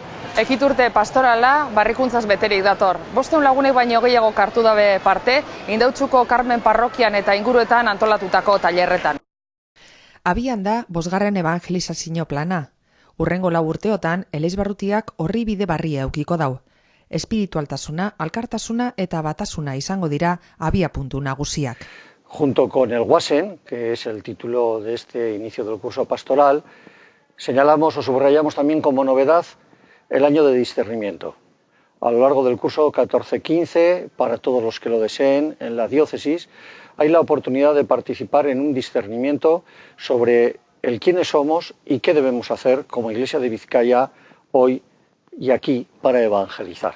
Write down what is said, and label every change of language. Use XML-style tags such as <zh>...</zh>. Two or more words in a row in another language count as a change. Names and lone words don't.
<eu>Ekiturte pastorala barrikuntzaz beterik dator. 500 lagunek baino gehiago hartu dabe parte, Indautxuko Karmen parrokian eta inguruetan antolatutako tailerretan. Abian da 5. evangelizazio plana. Hurrengo 4 urteotan, Elizbarrutiak horri bide barria eukiko dau. Espiritualtasuna, alkartasuna eta batasuna izango dira abiapuntu nagusiak.</eu> <es>Junto con el Guasen, que es el título de este inicio del curso pastoral, señalamos o subrayamos también como novedad el año de discernimiento. A lo largo del curso 14-15, para todos los que lo deseen, en la diócesis, hay la oportunidad de participar en un discernimiento sobre el quiénes somos y qué debemos hacer como Iglesia de Vizcaya hoy y aquí para evangelizar.</es>